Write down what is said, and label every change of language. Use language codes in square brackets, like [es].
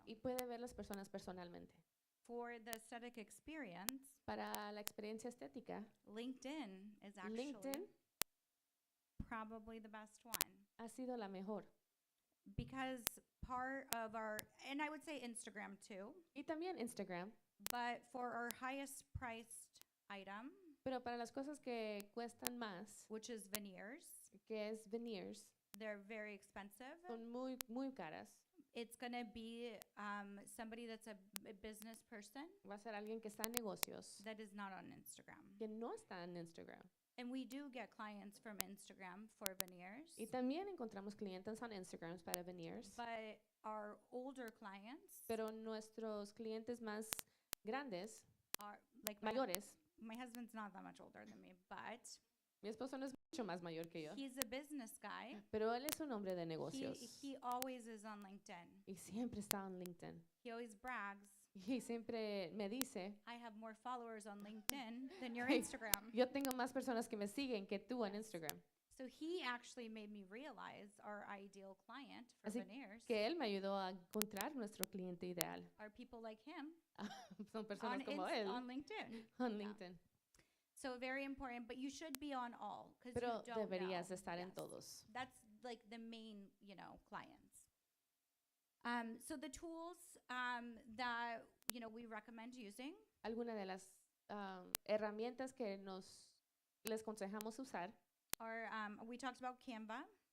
[es] y puede ver las personas personalmente. [en] For the aesthetic experience, [es] Para la experiencia estética, [en] LinkedIn is actually [es] LinkedIn [en] probably the best one [es] ha sido la mejor. [en] because part of our, and I would say Instagram too, [es] Y también Instagram, [en] but for our highest priced item, [es] pero para las cosas que cuestan más, [en] which is veneers, [es] que es veneers, [en] they're very expensive. [es] son muy caras. [en] It's going to be somebody that's a business person [es] Va a ser alguien que está en negocios, [en] that is not on Instagram. [es] que no está en Instagram. [en] And we do get clients from Instagram for veneers, [es] Y también encontramos clientes en Instagram para veneers, [en] but our older clients [es] pero nuestros clientes más grandes, [en] are like [es] mayores, [en] my husband's not that much older than me, but [es] mi esposo no es mucho más mayor que yo, [en] he's a business guy. [es] pero él es un hombre de [en] He, [es] negocios [en] he always is on LinkedIn. [es] y siempre está en LinkedIn. [en] He always brags, [es] Y siempre me dice, [en] I have more followers on LinkedIn than your [es] Hey, [en] Instagram. [es] yo tengo más personas que me siguen que tú en Instagram. [en] So he actually made me realize our ideal client for [es] Así [en] veneers [es] que él me ayudó a encontrar nuestro cliente ideal. [en] are people like him [es] Son personas como él [en] on LinkedIn. [es] en [en] yeah. [es] LinkedIn. [en] So very important, but you should be on all because [es] Pero [en] you don't [es] deberías [en] know. [es] estar en [en] Yes. [es] todos. [en] That's like the main, clients. So the tools that we recommend using [es] Alguna de las herramientas que les aconsejamos usar. [en] are we talked about Canva.